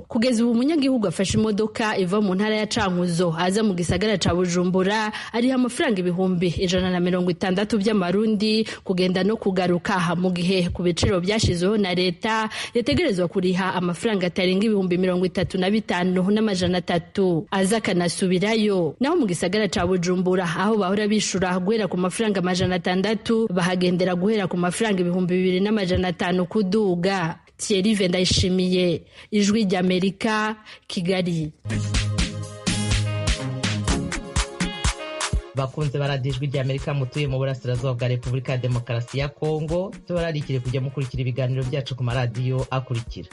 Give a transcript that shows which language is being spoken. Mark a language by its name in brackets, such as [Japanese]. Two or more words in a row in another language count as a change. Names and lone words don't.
[Rundi] Kugeza ubu umunyagihugu afashe imodoka iva mu ntara ya Cankuzo aza mu gisagara ca Bujumbura ariha amafaranga 160 by'amarundi kugenda no kugaruka, mu gihe ku biciro byashizweho na leta yategerezwa kuriha amafaranga atarenga 35,300 aza kanasubirayo. Naho mu gisagara ca Bujumbura aho bahora bishura guhera ku mafaranga 600 bahagendera guhera ku mafaranga 2,500 kuduga. Thierry Vendayishimiye, Ijwi ry'Amerika, Kigali. [Kinyarwanda] Bakunze baradijwi ry'Amerika mutuye mu burasirazuba bwa Repubulika ya Demokarasi ya Kongo, tubararikire kujya mukurikira ibiganiro byacu ku maradiyo akurikira: